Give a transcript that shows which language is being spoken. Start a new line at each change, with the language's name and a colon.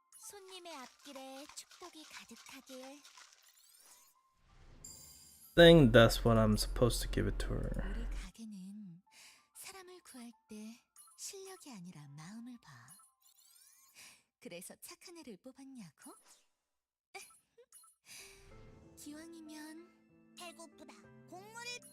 Korean: 손님의 앞길에 축복이 가득하길.
English: Think that's what I'm supposed to give it to her.
Korean: 우리 가게는 사람을 구할 때 실력이 아니라 마음을 봐. 그래서 착한 애를 뽑았냐고? 기왕이면 배고프다. 곡물을